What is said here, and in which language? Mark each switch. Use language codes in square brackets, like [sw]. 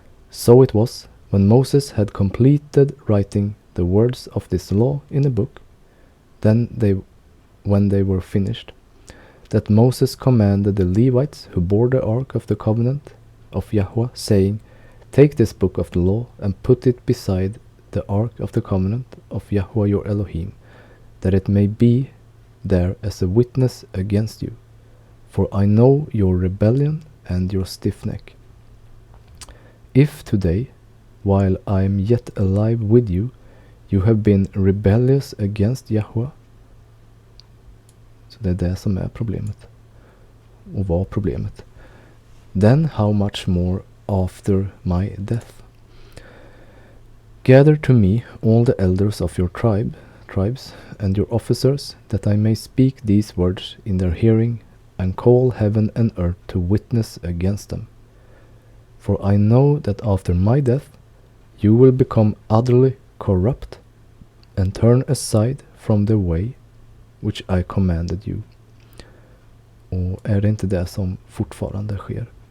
[en] So it was, when Moses had completed writing the words of this law in a book, when they were finished, that Moses commanded the Levites who bore the ark of the covenant of Yahweh, saying, Take this book of the law and put it beside the ark of the covenant of Yahweh your Elohim, that it may be there as a witness against you. For I know your rebellion and your stiff neck. If today, while I am yet alive with you, you have been rebellious against Yahweh. [sv] Så det är det som är problemet. Och var problemet. [en] Then how much more after my death? Gather to me all the elders of your tribes and your officers, that I may speak these words in their hearing, and call heaven and earth to witness against them. For I know that after my death you will become utterly corrupt, and turn aside from the way which I commanded you. [sv] Och är det inte det som fortfarande sker?